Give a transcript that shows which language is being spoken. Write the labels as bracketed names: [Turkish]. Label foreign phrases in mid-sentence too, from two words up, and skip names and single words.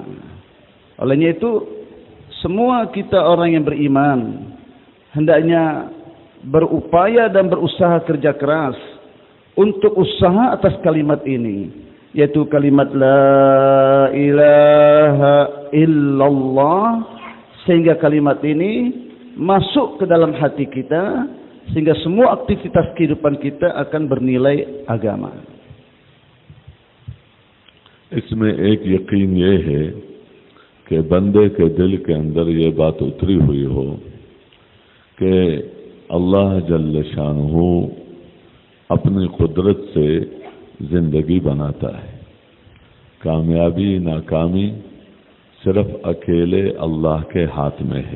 [Indonesian] Olehnya itu semua kita orang yang beriman hendaknya berupaya dan berusaha kerja keras untuk usaha atas kalimat ini, yaitu kalimat [Arabic] لا إله إلا الله, [Indonesian] sehingga kalimat ini masuk ke dalam hati kita, sehingga semua aktivitas kehidupan kita akan bernilai agama. [Urdu] اس میں ایک یقین یہ ہے کہ بندے کے دل کے اندر یہ بات اتری ہوئی ہو کہ اللہ جل شانہ اپنی قدرت سے زندگی بناتا ہے، کامیابی ناکامی صرف اکیلے اللہ کے ہاتھ میں ہے۔